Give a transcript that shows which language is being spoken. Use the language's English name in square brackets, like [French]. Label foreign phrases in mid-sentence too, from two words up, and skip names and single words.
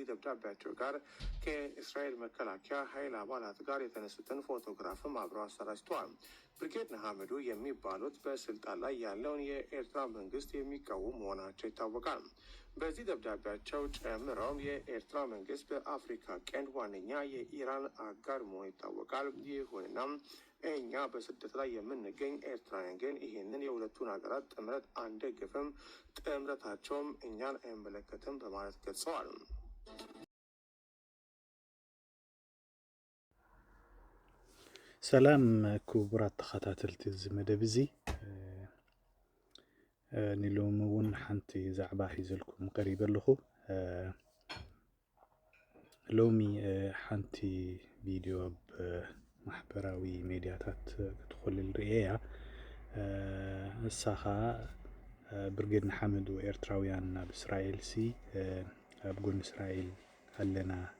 [Amharic] ደብዳቤያቸው ጋር ከእስራኤል መከላከያ ኃይል አባላት ጋር የተነሱትን ፎቶግራፍም አብረው አሰራጭተዋል። ብርጌድ ንሓመዱ የሚባሉት በስልጣን ላይ ያለውን የኤርትራ መንግስት የሚቃወሙ መሆናቸው ይታወቃል። በዚህ ደብዳቤያቸው ጨምረውም የኤርትራ መንግስት በአፍሪካ ቀንድ ዋነኛ የኢራን አጋር መሆኑ ይታወቃል። ይሁንና እኛ በስደት ላይ የምንገኝ ኤርትራውያን ግን ይህንን የሁለቱን ሀገራት ጥምረት አንደግፍም፣ ጥምረታቸውም እኛን አይመለከትም በማለት ገልጸዋል። [Tigrinya] ሰላም ክቡራት ተኸታተልቲ እዚ መደብ እዚ ንሎሚ እውን ሓንቲ ዛዕባ ሒዘልኩም ቀሪበ ኣለኹ። ሎሚ ሓንቲ ቪድዮ ማሕበራዊ ሚድያታት ክትኮልል ርአያ ንሳ ከዓ ብርጌድ ንሓመዱ ኤርትራውያን ናብ እስራኤል ሲ ኣብ ጎኒ እስራኤል ኣለና